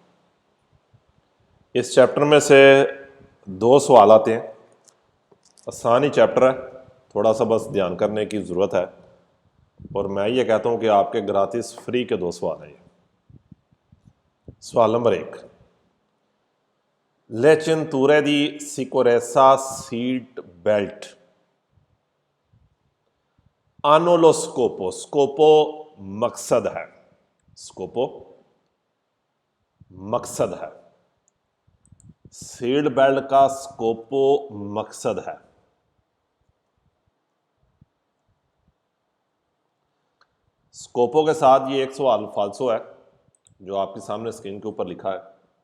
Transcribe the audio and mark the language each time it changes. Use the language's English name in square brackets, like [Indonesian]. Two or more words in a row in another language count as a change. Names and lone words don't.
[Hindi] इस चैप्टर में से 2 सवाल आते हैं। आसान ही चैप्टर है, थोड़ा सा बस ध्यान करने की ज़रूरत है। और मैं ये कहता हूँ कि आपके ग्रातिस फ्री के 2 सवाल हैं ये। सवाल नंबर [Italian] 1, le cinture di sicurezza [English] seat belt [Italian] hanno lo scopo, [Hindi] स्कोपो मकसद है, स्कोपो मकसद है, सीट बेल्ट का स्कोपो मकसद है। स्कोपो के साथ ये एक सवाल फाल्सो है जो आपके सामने स्क्रीन के ऊपर लिखा है।